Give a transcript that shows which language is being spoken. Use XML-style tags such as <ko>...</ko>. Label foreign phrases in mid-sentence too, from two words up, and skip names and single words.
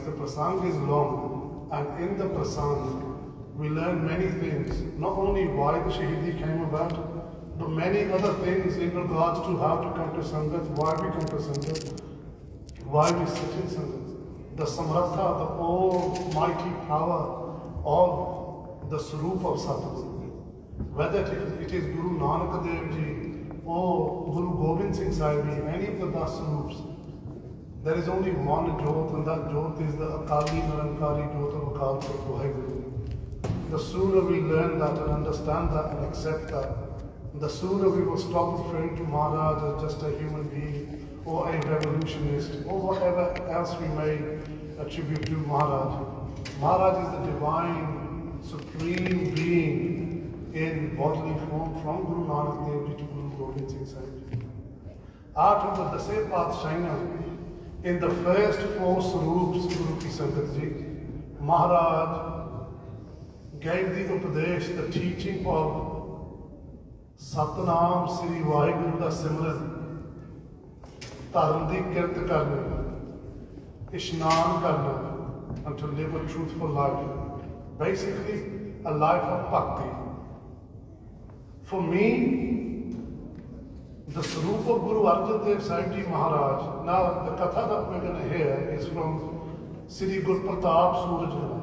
<en>The Parsang is long, and in the Parsang, we learn many things, not only why the Shaheedi came about, but many other things in regards to how to come to Sangat, why we come to Sangat, why we sit in Sangat, the Samratha, the almighty power of the Swarup of Satguru. Whether it is Guru Nanak Dev Ji or Guru Gobind Singh Sahib, any of the 10 Swarups, there is only one Jyot, and that Jyot is the Akali Narankari Jyot of Akal Purkh Vaheguru. The sooner we learn that and understand that and accept that, the sooner we will stop referring to Maharaj as just a human being or a revolutionist or whatever else we may attribute to Maharaj. Maharaj is the divine, supreme being in bodily form from Guru Nanak Dev Ji to Guru Gobind Singh Sahib. Out of the Dasai Pathshahiyan, in the first 4 Swarups, Guru Ki Sangat Ji, Maharaj gave the Upadesh, the teaching of</en> <pa>ਸਤਿਨਾਮ ਸ੍ਰੀ ਵਾਹਿਗੁਰੂ ਦਾ ਸਿਮਰਨ, ਧਰਮ ਦੀ ਕਿਰਤ ਕਰਨਾ, ਇਸ਼ਨਾਨ ਕਰਨਾ,</pa> <en>and to live a truthful life. Basically, a life of bhakti. For me, the Swarup of Guru Arjan Dev Sahib Ji Maharaj, now the Katha that we're going to hear is from Sri Guru Pratap Suraj.</en>